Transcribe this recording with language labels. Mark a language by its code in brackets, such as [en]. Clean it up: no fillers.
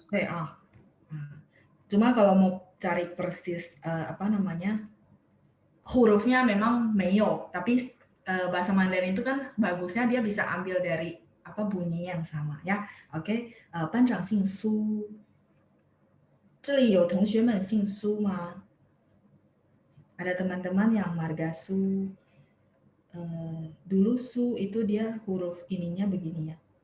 [zh] 对啊， [id] cuma kalau mau cari persis hurufnya memang meyo, tapi bahasa Mandarin itu kan bagusnya dia bisa ambil dari bunyi yang sama ya. [zh] Oke, 班长姓苏，这里有同学们姓苏吗？ [id] Ada teman-teman yang marga Su. Dulu Su itu dia huruf ininya begini ya.